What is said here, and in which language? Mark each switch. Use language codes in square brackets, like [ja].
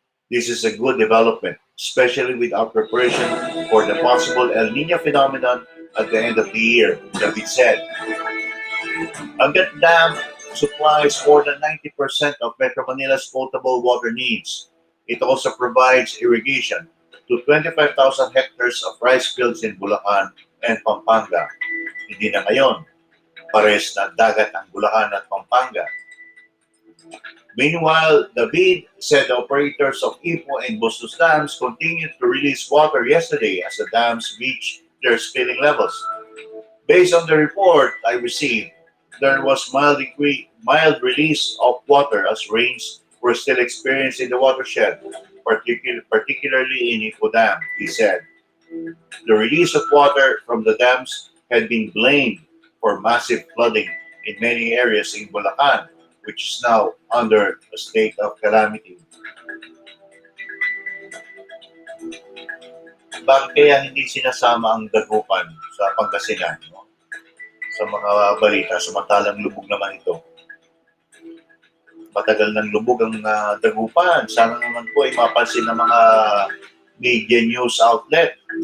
[en] This is a good development, especially with our preparation for the possible El Niño phenomenon at the end of the year, David said. Angat Dam supplies more than 90% of Metro Manila's potable water needs. It also provides irrigation to 25,000 hectares of rice fields in Bulacan and Pampanga. [tl] Hindi na ngayon, pares na dagat ang Bulacan at Pampanga. [en] Meanwhile, David said the operators of Ipo and Bustos dams continued to release water yesterday as the dams reached their spilling levels. Based on the report I received, there was mild release of water as rains were still experienced in the watershed, particularly in Ipo Dam, he said. The release of water from the dams had been blamed for massive flooding in many areas in Bulacan, which is now under a state of calamity. [tl] Bakit kaya hindi sinasama ang dagupan sa Pangasinan, no? Sa mga balita, samantalang lubog naman ito. Matagal ng lubog ang dagupan. Sana naman po ay mapansin ng mga media news outlet.